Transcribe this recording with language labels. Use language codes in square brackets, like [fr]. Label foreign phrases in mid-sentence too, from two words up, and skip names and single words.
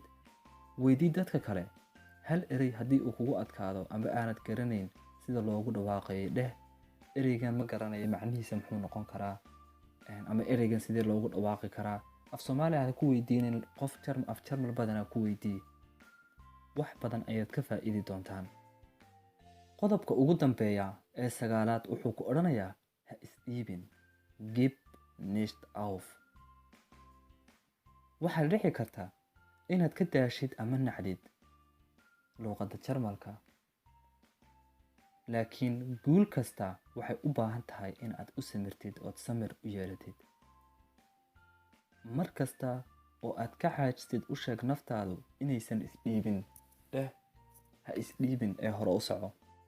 [so] Weydii dadka kale hal erey haddii uu kugu adkaado amba aanad garanayn sida loogu dhawaaqayo, dheh ereygan ma garanayo macnihiisa muxuu noqon karaa, ama ereygan sidee loogu dhawaaqi karaa. Af Soomaali ha ku weydiinin qof af Jarmal badan ku weydii. Wax badan ayaad ka faa'iidi doontaan. Qodobka ugu dambeeya ee 9aad wuxuu ku odhanayaa ha isdhiibin. [de] Gib nicht auf. [so] Waxaa dhici karta inaad ka daashid ama nacdid luqadda Jarmalka, laakiin guul kasta waxay u baahan tahay in aad u samirtid ood samir u yeelatid. Mar kasta oo aad ka xaajistid u sheeg naftaadu inaysan isdhiibin, dheh ha isdhiibin ee hore u soco.